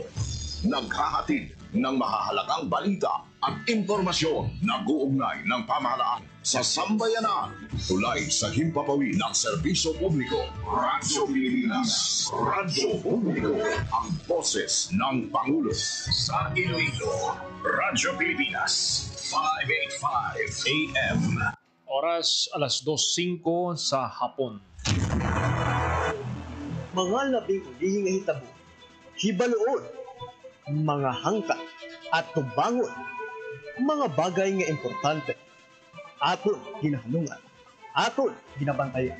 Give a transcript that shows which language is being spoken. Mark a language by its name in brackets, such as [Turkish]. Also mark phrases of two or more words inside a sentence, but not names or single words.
[Filipino] Naghahatid ng mahahalagang balita at impormasyon na guugnay ng pamahalaan sa sambayanan. Tulay sa himpapawid ng serbisyo publiko. Radyo Pilipinas. Radyo Publiko. Ang boses ng Pangulo. Sa Iloilo. Radyo Pilipinas. 585 AM. Oras alas 2:05 sa hapon. [Hiligaynon] Mga labing ulihing nga hitabo, hibaluon, mga hangkat at tubangon, mga bagay nga importante, aton ginahanungan, aton ginabantayan.